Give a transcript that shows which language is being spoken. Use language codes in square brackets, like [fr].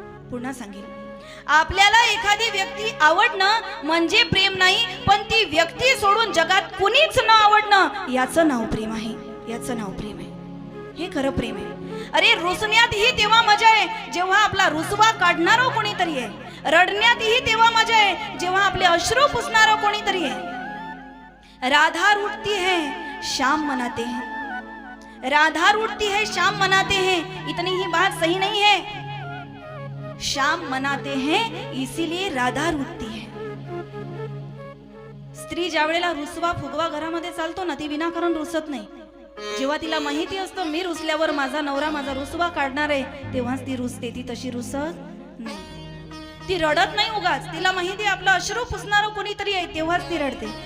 [mr] पुन्हा सांगेल, आपल्याला एखादी व्यक्ती आवडणं म्हणजे प्रेम नाही, पण ती व्यक्ती सोडून जगात कुणीच न आवडणं याचं नाव प्रेम आहे. याचं नाव प्रेम आहे. हे खरं प्रेम आहे. अरे, रुसण्यातही तेव्हा मजा आहे जेव्हा आपला रुसवा काढणारं कोणीतरी आहे. रडण्यातही तेव्हा मजा आहे जेव्हा आपले अश्रू पुसणारं कोणीतरी आहे. [hi] राधा रूठती है शाम मनाते हैं, राधा रूठती है शाम मनाते हैं, इतनी ही बात सही नहीं है. शाम मनाते हैं इसीलिए राधा रूठती है. [mr] स्त्री ज्या वेळेला रुसवा फुगवा घरामध्ये चालतो ना, ती विनाकारण रुसत नाही. जेव्हा तिला माहिती असतं मी रुसल्यावर माझा नवरा माझा रुसवा काढणार आहे, तेव्हाच ती रुसते. ती तशी रुसत नाही, ती रडत नाही उगाच. तिला माहिती आहे आपलं अश्रू पुसणारं कोणीतरी आहे, तेव्हाच ती रडते.